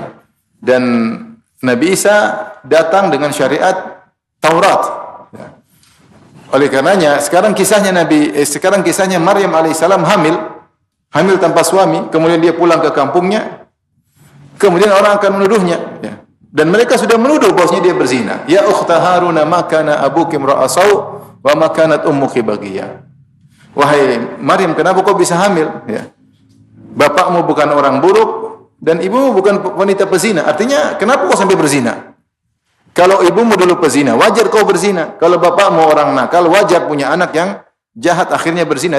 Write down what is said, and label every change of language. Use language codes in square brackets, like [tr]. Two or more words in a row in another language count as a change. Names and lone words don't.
[id] Dan Nabi Isa datang dengan syariat Taurat. Ya. Oleh karenanya sekarang kisahnya Maryam alaihissalam hamil tanpa suami, kemudian dia pulang ke kampungnya, kemudian orang akan menuduhnya. Ya. Dan mereka sudah menuduh bahwasanya dia berzina. [ar] يا أخت هارون ما كان أبوك امرأ سوء وما كانت أمك بغيا. [id] Wahai Maryam, kenapa kau bisa hamil? Ya. Bapakmu bukan orang buruk dan ibumu bukan wanita pezina. Artinya, kenapa kau sampai berzina? Kalau ibumu dulu pezina, wajar kau berzina. Kalau bapakmu orang nakal, wajar punya anak yang jahat akhirnya berzina.